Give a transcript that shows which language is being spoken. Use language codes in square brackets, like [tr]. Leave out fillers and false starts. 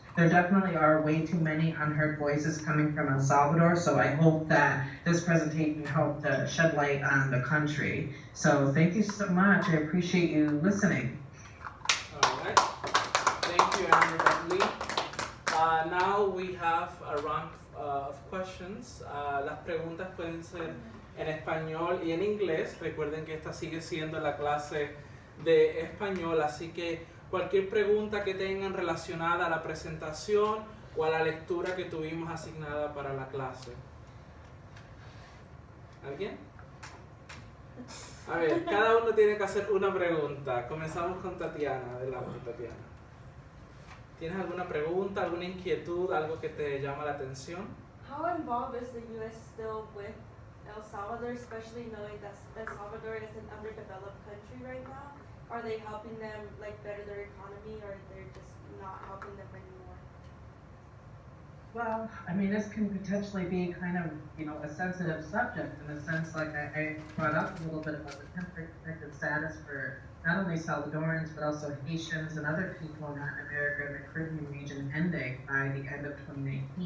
[en] There definitely are way too many unheard voices coming from El Salvador, so I hope that this presentation helped to shed light on the country. So thank you so much. I appreciate you listening. All right. Thank you, Bentley. Now we have a round of questions. [es] Las preguntas pueden ser en español y en inglés. Recuerden que esta sigue siendo la clase de español, así que cualquier pregunta que tengan relacionada a la presentación o a la lectura que tuvimos asignada para la clase. ¿Alguien? A ver, cada uno tiene que hacer una pregunta. Comenzamos con Tatiana. Adelante, Tatiana. ¿Tienes alguna pregunta, alguna inquietud, algo que te llama la atención? [en] How involved is the U.S. still with El Salvador, especially knowing that El Salvador is an underdeveloped country right now? Are they helping them better their economy, or they're just not helping them anymore? Well, I mean, this can potentially be kind of, a sensitive subject in the sense, like I brought up a little bit about the temporary protected status for not only Salvadorans, but also Haitians and other people in Latin America and the Caribbean region ending by the end of 2019.